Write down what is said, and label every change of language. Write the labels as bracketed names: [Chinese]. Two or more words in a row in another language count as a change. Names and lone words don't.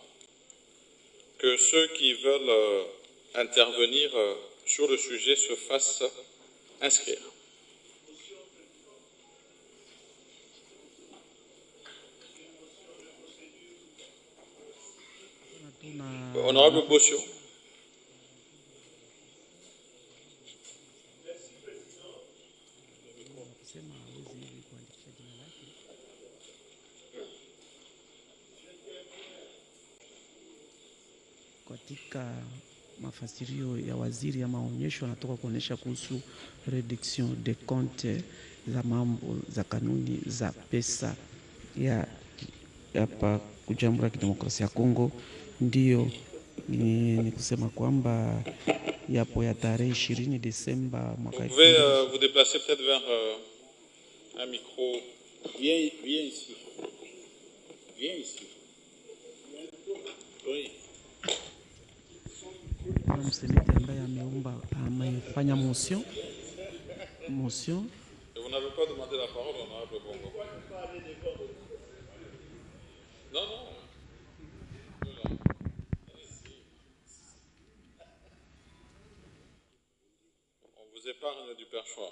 [French] Que ceux qui veulent intervenir sur le sujet se fassent inscrire. Honorable Bossio. [Swahili] Katika mafasirio ya waziri ya maonyesho anatoka kuonesha kuhusu [French] reduction de compte [Swahili] za mambo za kanuni za pesa ya hapa Jamhuri ya Kidemokrasia ya Kongo. Ndio ni kusema kwamba yapo ya tarehe 20 Desemba mwaka 2020. [French] Vous pouvez vous déplacer peut-être vers un micro. Viens ici. Viens ici. Oui. [Swahili] Mseneti ambaye amefanya motion. [French] Vous n'avez pas demandé la parole, honorable Bongo. Non, non. On vous épargne du perchoir.